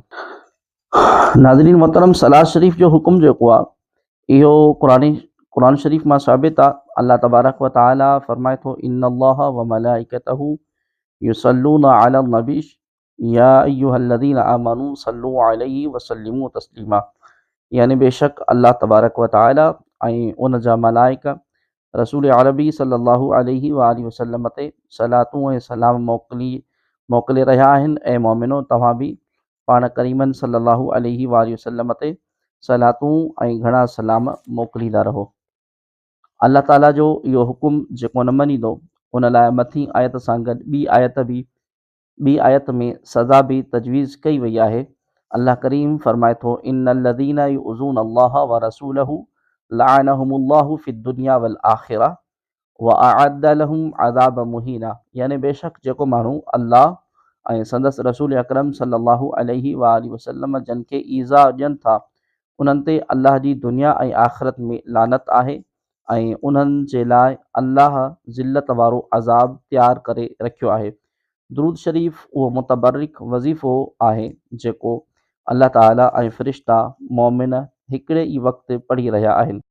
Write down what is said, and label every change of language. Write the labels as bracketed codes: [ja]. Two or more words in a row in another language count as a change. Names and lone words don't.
[sd] नाज़रीन मोहतरम, सलात शरीफ़ जो हुकुम जेको आहे इहो क़ुरान शरीफ़ मां साबित आहे। [ar] الله تبارك وتعالى [sd] फरमाए थो [ar] إن الله وملائكته يصلون على النبي يا أيها الذين آمنوا صلوا عليه وسلموا تسليما, [sd] यानी बेशक [ar] الله تبارك وتعالى [sd] ऐं उन जा मलाइका रसूल अरबी [ar] صلى الله عليه وآله وسلم [sd] ते सलातूं ऐं सलाम मोकिले रहिया आहिनि। ऐं मोमिनो, तव्हां बि पाण करीमन [ar] صلى الله عليه وآله وسلم [sd] ते सलातूं ऐं घणा सलाम मोकिलींदा रहो। अल्लाह ताला जो इहो हुकुम जेको न मञींदो उन लाइ मथीं आयत सां गॾु ॿी आयत में सज़ा बि तजवीज़ कई वई आहे। अल्लाह करीम फरमाए थो [ar] إن الذين يؤذون الله ورسوله لعنهم الله في الدنيا والآخرة وأعد لهم عذابا مهينا, [sd] यानी बेशक जेको माण्हू अल्लाह ऐं संदसि रसूल अकरम [ar] صلى الله عليه وآله وسلم [sd] जन खे ईज़ा ॾियनि था, उन्हनि ते अल्लाह जी दुनिया ऐं आख़िरत में लानत आहे ऐं उन्हनि जे लाइ अल्लाह ज़िल्लत वारो अज़ाब तयारु करे रखियो आहे। दुरूद शरीफ़ उहो मुतबर्रिक वज़ीफ़ो आहे जेको अल्लाह ताला ऐं फ़रिश्ता मोमिन हिकिड़े ई वक़्तु पढ़ी रहिया आहिनि।